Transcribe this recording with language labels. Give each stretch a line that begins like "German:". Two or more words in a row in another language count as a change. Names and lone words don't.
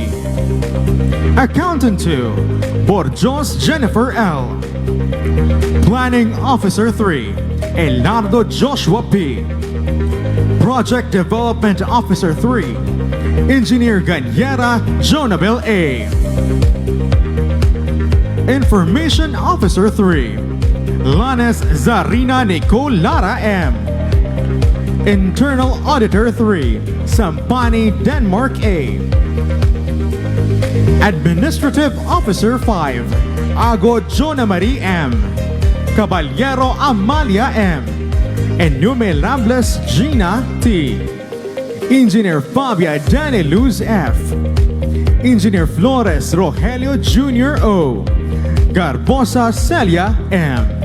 English: Accountant 2, Borjos Jennifer L. Planning Officer 3, Elardo Joshua P. Project Development Officer 3, Engineer Ganyera Jonabel A. Information Officer 3, Lanes Zarina Nicole Lara M. Internal Auditor 3, Sampani Denmark A. Administrative Officer 5, Ago Jona Marie M. Caballero Amalia M. Enumerables Gina T. Engineer Fabia Daniluz F. Engineer Flores Rogelio Jr. O. Garbosa Celia M.